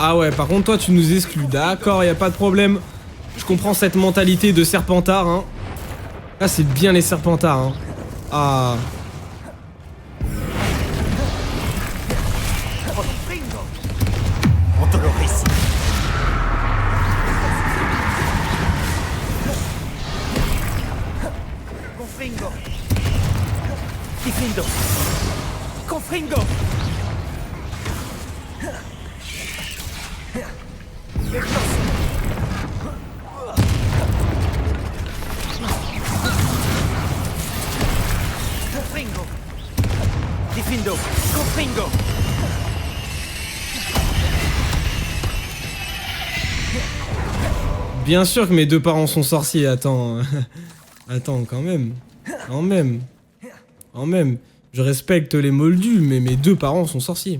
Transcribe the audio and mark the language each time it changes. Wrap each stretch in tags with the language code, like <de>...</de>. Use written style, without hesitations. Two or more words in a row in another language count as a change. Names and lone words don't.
<fr>Ah ouais, par contre toi tu nous exclus. D'accord, y a pas de problème. Je comprends cette mentalité de Serpentard, hein. Ah, c'est bien les Serpentards, hein. Ah. On te le récite. Confringo. Diffindo. Confringo. Confringo. Diffindo. Confringo. Bien sûr que mes deux parents sont sorciers, attends. Attends, quand même. Quand même. Quand même. Je respecte les moldus, mais mes deux parents sont sorciers.</fr>